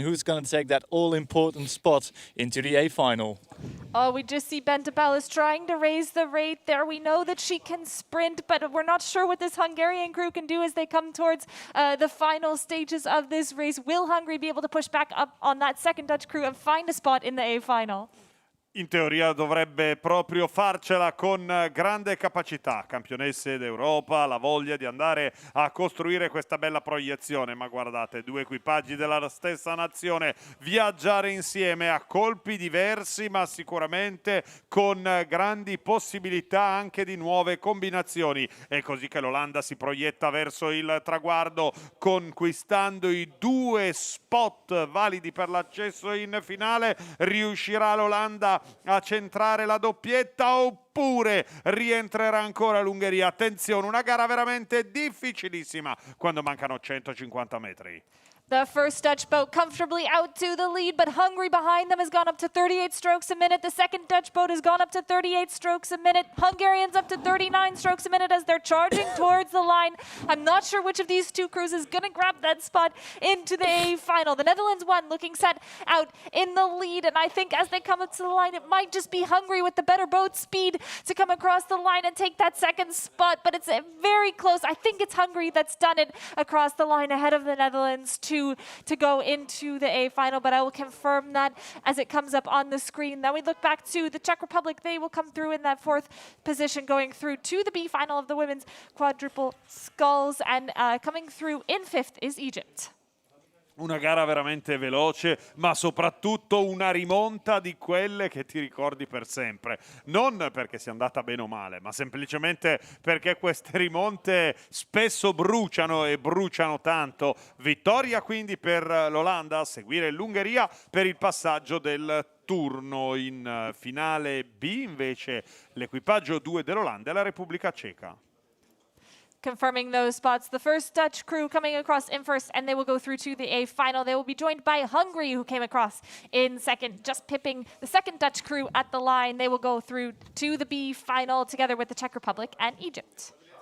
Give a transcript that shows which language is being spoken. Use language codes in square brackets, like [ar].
[en] Who's going to take that all-important spot into the A final? Oh, we just see Bente Ballas trying to raise the rate there. We know that she can sprint, but we're not sure what this Hungarian crew can do as they come towards the final stages of this race. Will Hungary be able to push back up on that second Dutch crew and find a spot in the A final? [it] In teoria dovrebbe proprio farcela con grande capacità, campionesse d'Europa, la voglia di andare a costruire questa bella proiezione, ma guardate, due equipaggi della stessa nazione viaggiare insieme a colpi diversi, ma sicuramente con grandi possibilità anche di nuove combinazioni. È così che l'Olanda si proietta verso il traguardo, conquistando i 2 spot validi per l'accesso in finale. Riuscirà l'Olanda a centrare la doppietta oppure rientrerà ancora l'Ungheria? Attenzione, una gara veramente difficilissima quando mancano 150 metri. [en] The first Dutch boat comfortably out to the lead, but Hungary behind them has gone up to 38 strokes a minute. The second Dutch boat has gone up to 38 strokes a minute. Hungarians up to 39 strokes a minute as they're charging towards the line. I'm not sure which of these two crews is going to grab that spot into the A final. The Netherlands one looking set out in the lead, and I think as they come up to the line, it might just be Hungary with the better boat speed to come across the line and take that second spot, but it's very close. I think it's Hungary that's done it across the line ahead of the Netherlands to go into the A final, but I will confirm that as it comes up on the screen. Then we look back to the Czech Republic. They will come through in that 4th position, going through to the B final of the women's quadruple sculls, and coming through in 5th is Egypt. [it] Una gara veramente veloce, ma soprattutto una rimonta di quelle che ti ricordi per sempre. Non perché sia andata bene o male, ma semplicemente perché queste rimonte spesso bruciano e bruciano tanto. Vittoria quindi per l'Olanda, a seguire l'Ungheria per il passaggio del turno. In finale B invece l'equipaggio 2 dell'Olanda e la Repubblica Ceca. [en] Confirming those spots, the first Dutch crew coming across in 1st, and they will go through to the A final. They will be joined by Hungary, who came across in 2nd, just pipping the second Dutch crew at the line. They will go through to the B final together with the Czech Republic and Egypt.